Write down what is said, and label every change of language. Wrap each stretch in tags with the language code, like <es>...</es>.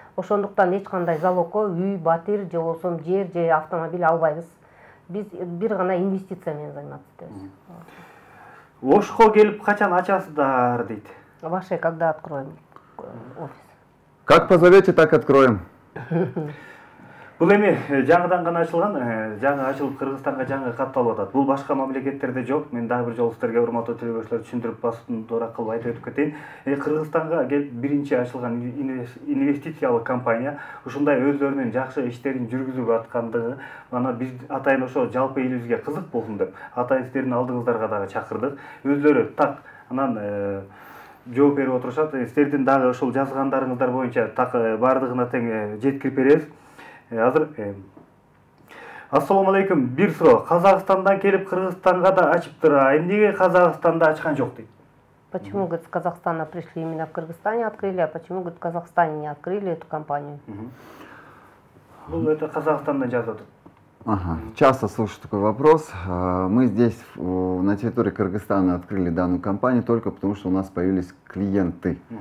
<ky>Ошондуктан эч кандай залогко үй, батир же болсо жер же автомобиль албайбыз. Биз бир гана инвестиция менен заниматься этебиз. Ошко келип качан ачасыздар дейт.</ky> <ru>Ваше когда откроем офис? Как позовете, так откроем.</ru> <ky>Бул эми жаңыдан гана ачылган, жаңы ачылып Кыргызстанга жаңы катталып атат. Бул башка мамлекеттерде жок. Мен дагы бир жолу сиздерге урматтуу телебашчылар түшүндүрүп басып туура кылып айтып өтүп кетейин. Кыргызстанга келип биринчи ачылган инвестициялык компания ушундай өздөрүнүн жакшы иштерин жүргүзүп аткандыгы, мана биз атайын ошо жалпы элибизге кызык болсун деп, атайын сиздердин алдыңыздарга дагы чакырдык. Өздөрү так анан жооп берип отурушат. Сиздердин дагы ошол жазгандарыңыздар боюнча так баардыгына тең жеткирип беребиз. Азыр Ассаламу алейкум. Бир суроо. Казакстандан келип Кыргызстанга да ачыптыр. Эмнеге Казакстанда ачкан жок дейт?</ky> <ru>Почему, говорит, с Казахстана пришли именно в Кыргызстане открыли, а почему, говорит, в Казахстане не открыли эту компанию?</ru> <ky>Бул это Казахстандан жазып Ага.</ky> <ru>Часто слышу такой вопрос. Мы здесь, на территории Кыргызстана, открыли данную компанию только потому, что у нас появились клиенты.</ru>